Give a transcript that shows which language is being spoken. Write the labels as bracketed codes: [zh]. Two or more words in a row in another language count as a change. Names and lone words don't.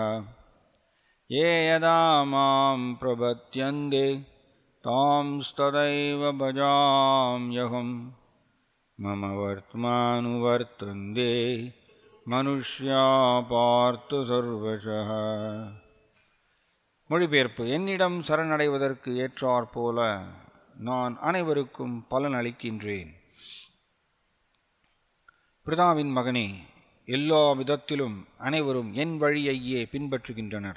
[sa] ये यदा मां प्रपद्यन्ते तांस्तदैव भजाम्यहम् मम वर्त्मानुवर्तन्ते मनुष्या पार्थ सर्वशः. [ta] மொழிபெயர்ப்பு. என்னிடம் சரணடைவதற்கு ஏற்றாற் போல நான் அனைவருக்கும் பலன் அளிக்கின்றேன். பிதாவின் மகனே, எல்லா விதத்திலும் அனைவரும் என் வழியையே பின்பற்றுகின்றனர்.